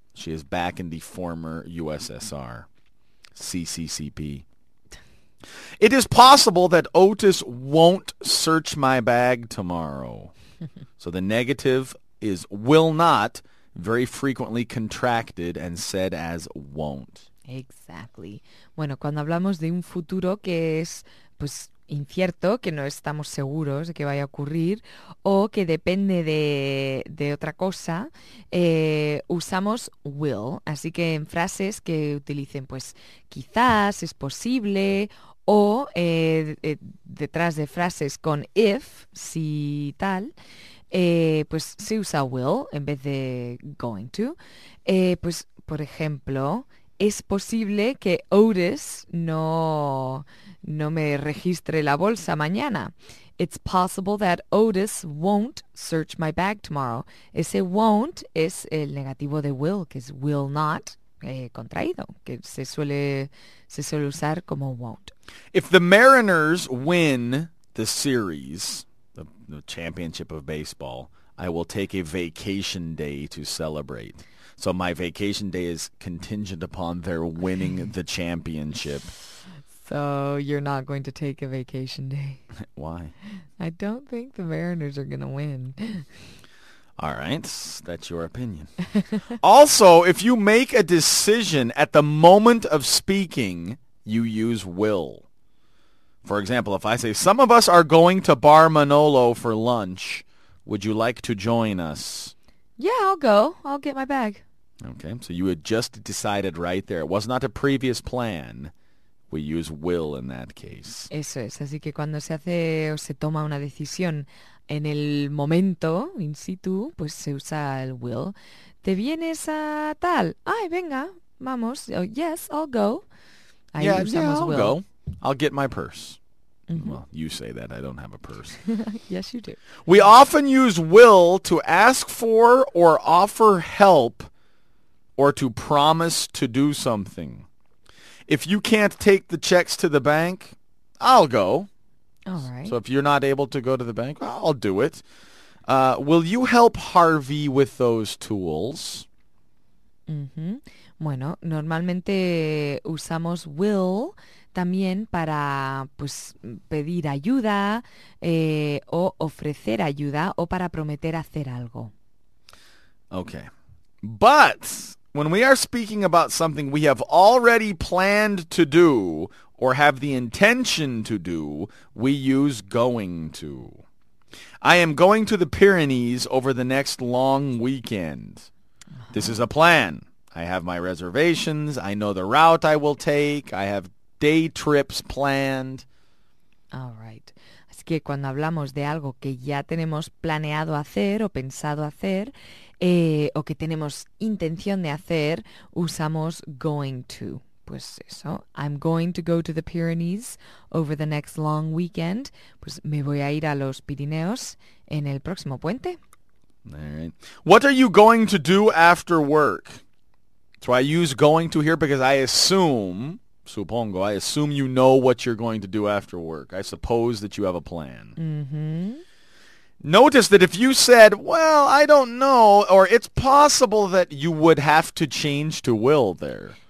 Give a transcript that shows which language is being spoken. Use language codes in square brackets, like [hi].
[en] She is back in the former USSR. CCCP. It is possible that Otis won't search my bag tomorrow. So the negative is will not, very frequently contracted and said as won't. Exactly. [es] Bueno, cuando hablamos de un futuro que es, pues, incierto, que no estamos seguros de que vaya a ocurrir o que depende de otra cosa, usamos will. Así que en frases que utilicen, pues, quizás, es posible, o detrás de frases con if, si tal, pues se usa will en vez de going to. Pues, por ejemplo, es posible que Otis no me registre la bolsa mañana. [en] It's possible that Otis won't search my bag tomorrow. [es] Ese won't es el negativo de will, que es will not, contraído, que se suele usar como won't. [en] If the Mariners win the series, the championship of baseball, I will take a vacation day to celebrate. So my vacation day is contingent upon their winning the championship. So you're not going to take a vacation day? Why? I don't think the Mariners are going to win. All right, that's your opinion. Also, if you make a decision at the moment of speaking, you use will. For example, if I say, some of us are going to Bar Manolo for lunch, would you like to join us? Yeah, I'll go. I'll get my bag. Okay, so you had just decided right there. It was not a previous plan. We use will in that case. [es] Eso es, así que cuando se hace o se toma una decisión en el momento, in situ, pues se usa el will. ¿Te vienes a tal? Ay, venga, vamos. [en] Oh, yes, I'll go. [es] Ahí usamos [en] I'll will. go. I'll get my purse. Mm-hmm. Well, you say that. I don't have a purse. Yes, you do. We often use will to ask for or offer help or to promise to do something. If you can't take the checks to the bank, I'll go. All right. So if you're not able to go to the bank, I'll do it. Will you help Harvey with those tools? Mm-hmm. [es] Bueno, normalmente usamos will también para, pues, pedir ayuda o ofrecer ayuda o para prometer hacer algo. [en] Okay. But when we are speaking about something we have already planned to do or have the intention to do, we use going to. I am going to the Pyrenees over the next long weekend. This is a plan. I have my reservations. I know the route I will take. I have day trips planned. All right. [es] Así que cuando hablamos de algo que ya tenemos planeado hacer o pensado hacer o que tenemos intención de hacer, usamos going to. Pues eso, [en] I'm going to go to the Pyrenees over the next long weekend. [es] Pues me voy a ir a los Pirineos en el próximo puente. [en] All right. What are you going to do after work? So I use going to here because I assume you know what you're going to do after work. I suppose that you have a plan. Mm-hmm. Notice that if you said, well, I don't know, or it's possible that you would have to change to will there.